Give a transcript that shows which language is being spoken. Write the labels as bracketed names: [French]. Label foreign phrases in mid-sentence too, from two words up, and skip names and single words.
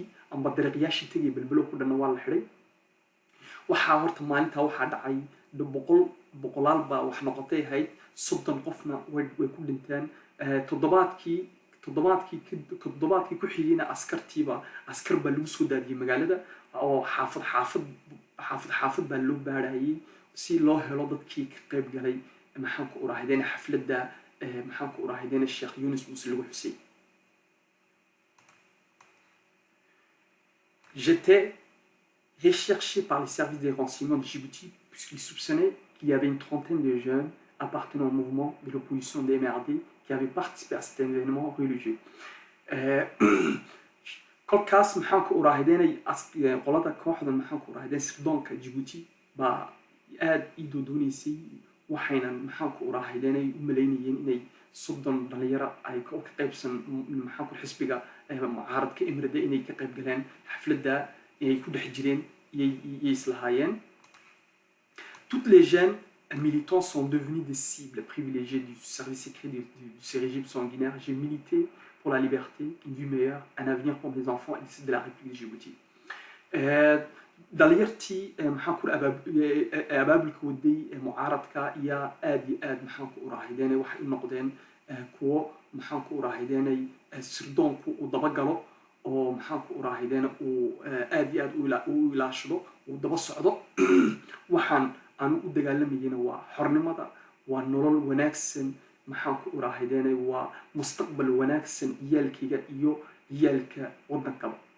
[Somali] amba dariiqyaashii tegay Balbalo ku dhanna waa la xidhay waxaa horta maalintaa waxaa dhacay boqolaal baa wax noqotay ahayd 30 qofna way ku dhinteen toddobaadkii ku xigayna askar baa lagu soo daadiyey magaalada oo xaafad baa loo baarayay si loo helo dadkii ka qayb galay maxaan ku uraahaydeen xafladda maxaan ku uraahaydeen Sheekh Yunus Muuse lagu xusay. [French] J'étais recherché par les services des renseignements de Djibouti puisqu'ils soupçonnaient qu'il y avait une trentaine de jeunes appartenant au mouvement de l'opposition des MRD qui avaient participé à cet événement religieux. [Somali] kolkaas maxaan ku uraahaydeenay qolada kooxda maxaan ku uraahadeen sirdoonka Djibouti baa aad ii doonaysay waxayna maxaan ku uraahayeenay u maleynayeen inay 30 dhalinyaro ay ka qaybsan maxaan ku xisbiga mucaaradka MRD inay ka qayb galeen xafladda ay ku dhex jireen iyay islahaayeen. [French] Toutes les jeunes militants sont devenus des cibles privilégiées du service secret de ces régimes sanguinaires. J'ai milité pour la liberté, une vie meilleure, un avenir pour des enfants et de la République de Djibouti. [Somali] dhalinyartii maxaan ku abaabulka waday mucaaradka iyo aad maxaan ku uraahaydeen waxay noqdeen kuwo maxaan ku uraahaydeen sirdoonku uu dabagalo oo maxaan ku uraahaydeen uu aad u ilaashado uu daba socdo waxaan aan u dagaalamayna waa xornimada waa nolol wanaagsan maxaan ku uraahaydeen waa mustaqbal wanaagsan iyalkiga iyo iyalka wadankaba.